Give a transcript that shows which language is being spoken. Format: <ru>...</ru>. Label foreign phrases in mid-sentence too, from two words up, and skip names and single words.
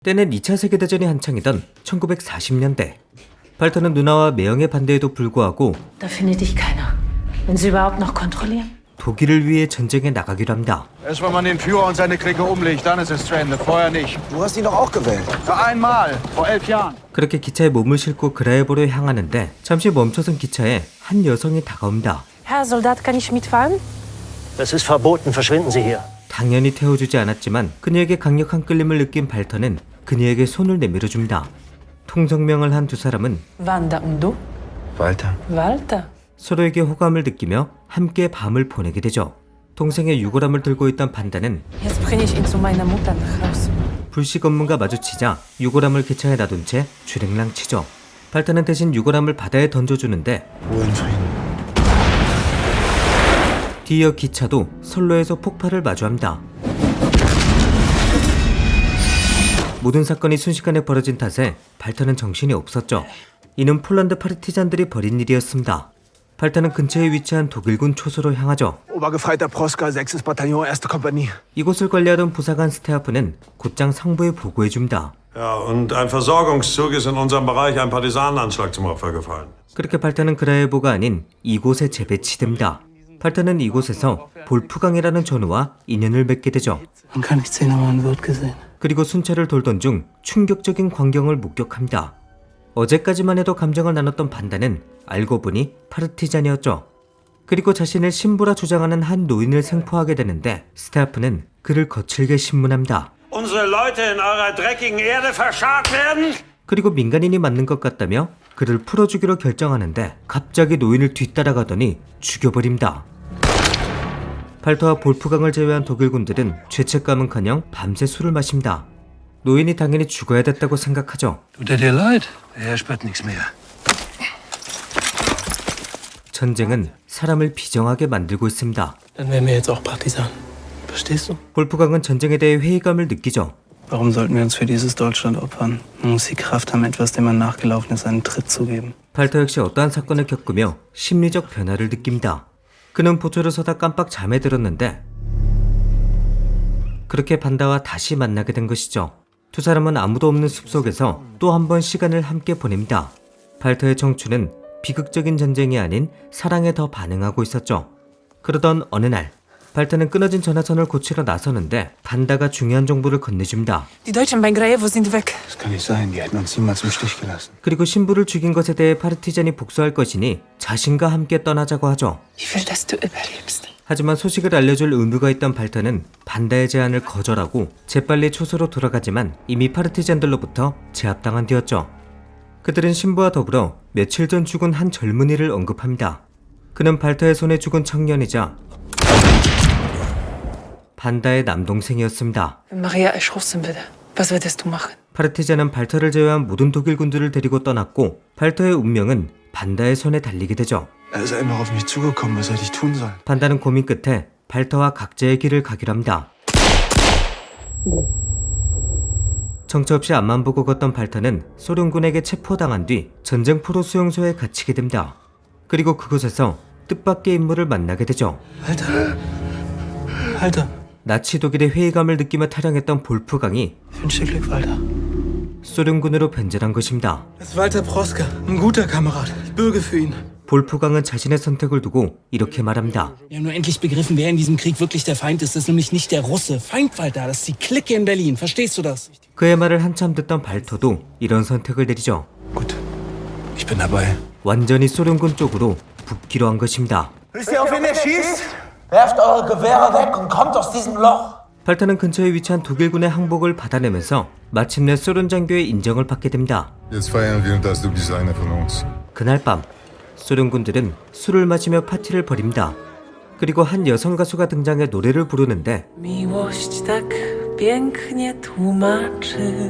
<ko>때는 2차 세계대전이 한창이던 1940년대. 발터는 누나와 매형의 반대에도 불구하고</ko> <de>Da findet dich keiner. Wenn sie überhaupt noch kontrollieren.</de> <ko>독일을 위해 전쟁에 나가기로 합니다.</ko> <de>Erst wenn man den Führer und seine Clique umlegt, dann ist es zu Ende. Vorher nicht. Du hast ihn doch auch gewählt. Für einmal, vor 11 Jahren.</de> <ko>그렇게 기차에 몸을 싣고 그라예보로 향하는데 잠시 멈춰선 기차에 한 여성이 다가옵니다.</ko> <de>Herr Soldat, kann ich mitfahren? Das ist verboten. Verschwinden Sie hier.</de> <ko>당연히 태워주지 않았지만 그녀에게 강력한 끌림을 느낀 발터는 그녀에게 손을 내밀어줍니다. 통성명을 한 두 사람은</ko> <de>Wanda und du? Walter. Walter.</de> <ko>서로에게 호감을 느끼며 함께 밤을 보내게 되죠. 동생의 유골함을 들고 있던 반다는</ko> <de>Jetzt bringe ich ihn zu meiner Mutter nach Haus.</de> <ko>불식 업무가 마주치자 유골함을 기차에 놔둔 채 주랭랑 치죠. 발타는 대신 유골함을 바다에 던져주는데</ko> <de>Ruhe in Frieden.</de> <ko>뒤이어 기차도 선로에서 폭발을 마주합니다. 모든 사건이 순식간에 벌어진 탓에 발타는 정신이 없었죠. 이는 폴란드 파르티잔들이 벌인 일이었습니다. 발타는 근처에 위치한 독일군 초소로 향하죠.</ko> <de>Obergefreiter Proska, 6. Bataillon, 1. Kompanie.</de> <ko>이곳을 관리하던 부사관 스테아프는 곧장 상부에 보고해줍니다.</ko> <de>Ja, und ein Versorgungszug ist in unserem Bereich ein Partisanenanschlag zum Opfer gefallen.</de> <ko>그렇게 발타는 그라예보가 아닌 이곳에 재배치됩니다. 발타는 이곳에서 볼프강이라는 전우와 인연을 맺게 되죠.</ko> <de>Man kann nicht sehen, aber man wird gesehen.</de> <ko>그리고 순찰을 돌던 중 충격적인 광경을 목격합니다. 어제까지만 해도 감정을 나눴던 반다는 알고 보니 파르티잔이었죠. 그리고 자신을 신부라 주장하는 한 노인을 생포하게 되는데 스타프는 그를 거칠게 신문합니다.</ko> <de>Unsere Leute in eurer dreckigen Erde verscharrt werden?</de> <ko>그리고 민간인이 맞는 것 같다며 그를 풀어주기로 결정하는데 갑자기 노인을 뒤따라가더니 죽여버립니다. 발터와 볼프강을 제외한 독일군들은 죄책감은커녕 밤새 술을 마십니다. 노인이 당연히 죽어야 됐다고 생각하죠.</ko> <de>Tut dir leid? Er spürt nichts mehr.</de> <ko>전쟁은 사람을 비정하게 만들고 있습니다.</ko> <de>Dann wären wir jetzt auch Partisan. Verstehst du?</de> <ko>볼프강은 전쟁에 대해 회의감을 느끼죠.</ko> <de>Warum sollten wir uns für dieses Deutschland opfern? Man muss die Kraft haben, etwas, dem man nachgelaufen ist, einen Tritt zu geben.</de> <ko>발터 역시 어떠한 사건을 겪으며 심리적 변화를 느낍니다. 그는 보초를 서다 깜빡 잠에 들었는데 그렇게 반다와 다시 만나게 된 것이죠. 두 사람은 아무도 없는 숲속에서 또 한 번 시간을 함께 보냅니다. 발터의 청춘은 비극적인 전쟁이 아닌 사랑에 더 반응하고 있었죠. 그러던 어느 날 발터는 끊어진 전화선을 고치러 나서는데 반다가 중요한 정보를 건네줍니다.</ko> <de>Die Deutschen bei Grajewo sind weg. Das kann nicht sein, die hätten uns niemals im Stich gelassen.</de> <ko>그리고 신부를 죽인 것에 대해 파르티잔이 복수할 것이니 자신과 함께 떠나자고 하죠.</ko> <de>Ich will, dass du überlebst.</de> <ko>하지만 소식을 알려줄 의무가 있던 발터는 반다의 제안을 거절하고 재빨리 초소로 돌아가지만 이미 파르티잔들로부터 제압당한 뒤였죠. 그들은 신부와 더불어 며칠 전 죽은 한 젊은이를 언급합니다. 그는 발터의 손에 죽은 청년이자 반다의 남동생이었습니다.</ko> <de>Wenn Maria erschossen würde, was würdest du machen?</de> <ko>파르티잔은 발터를 제외한 모든 독일군들을 데리고 떠났고 발터의 운명은 반다의 손에 달리게 되죠.</ko> <de>Er ist einmal auf mich zugekommen, was hätte ich tun sollen?</de> <ko>반다는 고민 끝에 발터와 각자의 길을 가기로 합니다. 정처 없이 앞만 보고 걷던 발터는 소련군에게 체포당한 뒤 전쟁포로 수용소에 갇히게 됩니다. 그리고 그곳에서 뜻밖의 인물을 만나게 되죠.</ko> <de>Alter. Alter.</de> <ko>나치 독일의 회의감을 느끼며 타령했던 볼프강이</ko> <de>Ich wünsche dir Glück, Walter.</de> <ko>소련군으로 변절한 것입니다.</ko> <de>Das ist Walter Proska. Ein guter Kamerad. Ich bürge für ihn.</de> <ko>볼프강은 자신의 선택을 두고 이렇게 말합니다.</ko> <de>Wir haben nur endlich begriffen, wer in diesem Krieg wirklich der Feind ist. Das ist nämlich nicht der Russe. Feind, Walter, das ist die Clique in Berlin. Verstehst du das?</de> <ko>그의 말을 한참 듣던 발터도 이런 선택을 내리죠.</ko> <de>Gut, ich bin dabei.</de> <ko>완전히 소련군 쪽으로 붙기로 한 것입니다.</ko> <de>Wisst ihr, auf wen er schießt? Werft eure Gewehre weg und kommt aus diesem Loch.</de> <ko>발터는 근처에 위치한 독일군의 항복을 받아내면서 마침내 소련 장교의 인정을 받게 됩니다.</ko> <de>Jetzt feiern wir, dass du bist einer von uns.</de> <ko>그날 밤 소련군들은 술을 마시며 파티를 벌입니다. 그리고 한 여성 가수가 등장해 노래를 부르는데</ko> <pl>Miłość tak pięknie tłumaczy.</pl>